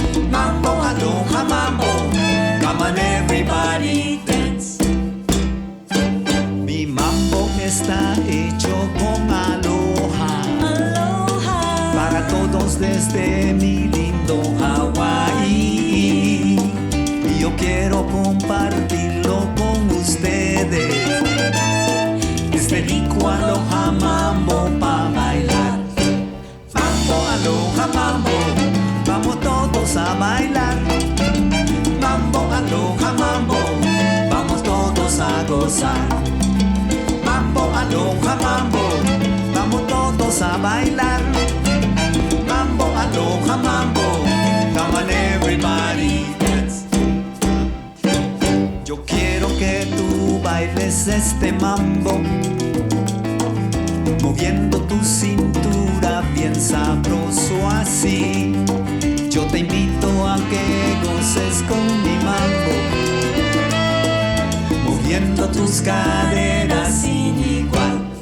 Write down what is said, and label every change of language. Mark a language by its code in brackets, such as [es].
[en] Mambo, aloha, mambo, come on everybody dance. [es] Mi mambo está hecho con aloha, aloha, para todos desde mi lindo Hawai. Y yo quiero compartirlo con ustedes. Desde rico aloha mambo pa' bailar. Mambo, aloha mambo, vamos todos a bailar. Mambo, aloha mambo, vamos todos a gozar. Mambo, aloha mambo, vamos todos a bailar. [en] Mambo, aloha mambo, come on everybody dance. [es] Yo quiero que tú bailes este mambo, moviendo tu cintura bien sabroso así. Yo te invito a que goces con mi mambo, moviendo tus caderas sin igual.